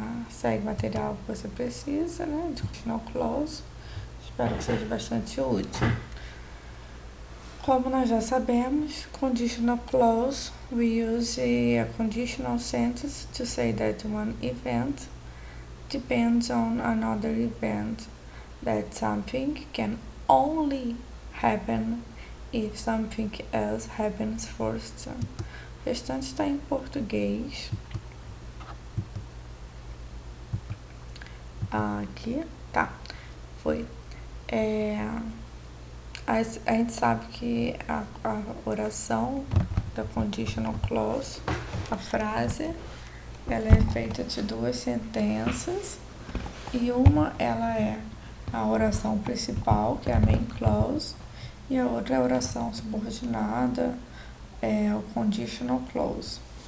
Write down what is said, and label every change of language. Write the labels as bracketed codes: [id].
[pt] Segue o material que você precisa, né? De Conditional Clause. Espero que seja bastante útil. Como nós já sabemos, [en] conditional clause, we use a conditional sentence to say that one event depends on another event, that something can only happen if something else happens first. [pt] O restante está em português. Aqui, tá, foi. A gente sabe que a oração da conditional clause, a frase, ela é feita de duas sentenças e uma ela é a oração principal, que é a main clause, e a outra é a oração subordinada, é o conditional clause.